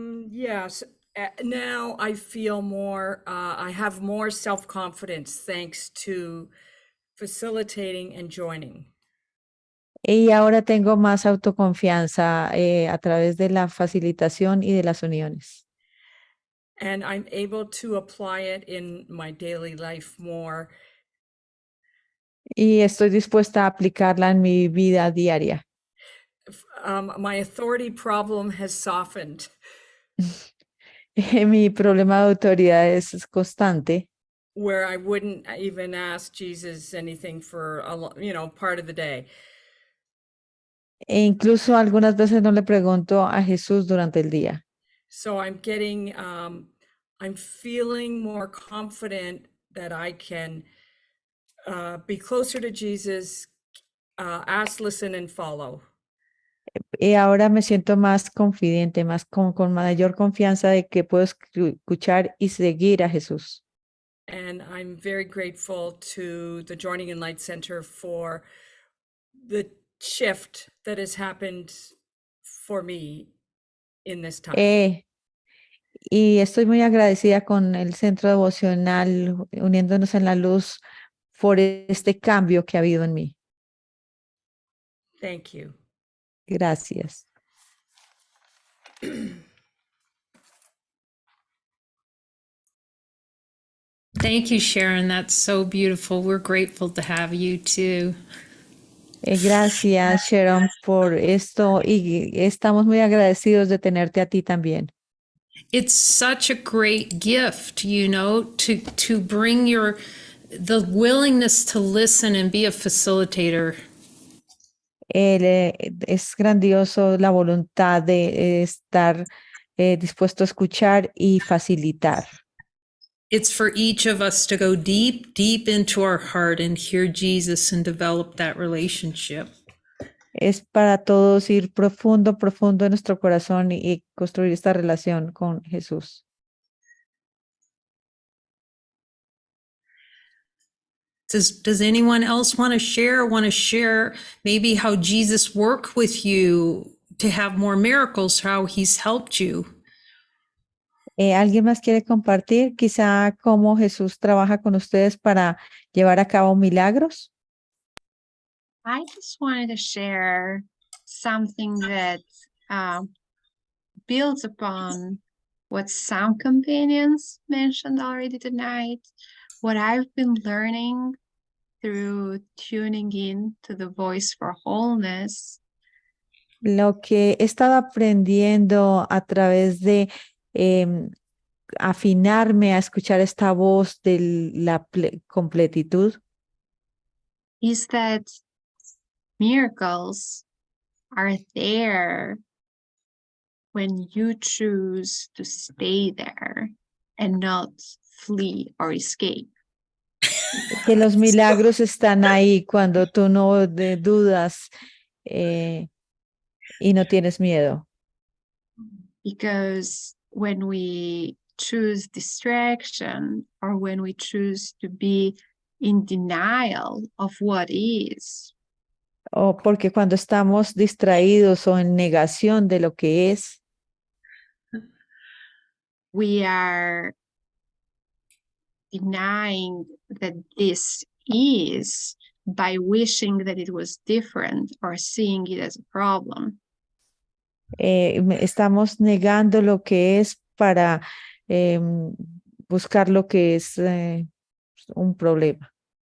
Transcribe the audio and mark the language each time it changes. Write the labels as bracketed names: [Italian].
[English] yes, now I feel more, I have more self-confidence thanks to facilitating and joining. [Spanish] Y ahora tengo más autoconfianza a través de la facilitación y de las uniones. [English] And I'm able to apply it in my daily life more. [Spanish] Y estoy dispuesta a aplicarla en mi vida diaria. [English] My authority problem has softened. [Spanish] Mi problema de autoridad es constante. [English] Where I wouldn't even ask Jesus anything for part of the day. [Spanish] E incluso algunas veces no le pregunto a Jesús durante el día. [English] So I'm getting, I'm feeling more confident that I can be closer to Jesus, ask, listen, and follow. [Spanish] Y ahora me siento más confidente, con mayor confianza de que puedo escuchar y seguir a Jesús. [English] And I'm very grateful to the Joining in Light Center for the shift that has happened for me in this time. [Spanish] Y estoy muy agradecida con el Centro Devocional, uniéndonos en la luz por este cambio que ha habido en mí. [English] Thank you. [Spanish] Gracias. [English] Thank you, Sharon. That's so beautiful. We're grateful to have you too. [Spanish] Gracias, Sharon, por esto y estamos muy agradecidos de tenerte a ti también. [English] It's such a great gift, to bring the willingness to listen and be a facilitator. [Spanish] Es grandioso la voluntad de estar dispuesto a escuchar y facilitar. [English] It's for each of us to go deep, deep into our heart and hear Jesus and develop that relationship. [Spanish] Es para todos ir profundo, profundo en nuestro corazón y construir esta relación con Jesús. [English] Does anyone else want to share maybe how Jesus worked with you to have more miracles, how he's helped you? [Spanish] ¿Alguien más quiere compartir quizá cómo Jesús trabaja con ustedes para llevar a cabo milagros? [English] I just wanted to share something that builds upon what some companions mentioned already tonight, what I've been learning through tuning in to the voice for wholeness. [Spanish] Lo que he estado aprendiendo a través de afinarme a escuchar esta voz de la completitud [English] Is that miracles are there when you choose to stay there and not flee or escape. [Spanish] que los milagros están ahí cuando tú no dudas y no tienes miedo. [English] Because when we choose distraction or when we choose to be in denial of what is, [Spanish] O porque cuando estamos distraídos o en negación de lo que es, [English] we are denying that this is by wishing that it was different or seeing it as a problem. [Spanish] estamos negando lo que es para buscar lo que es un problema.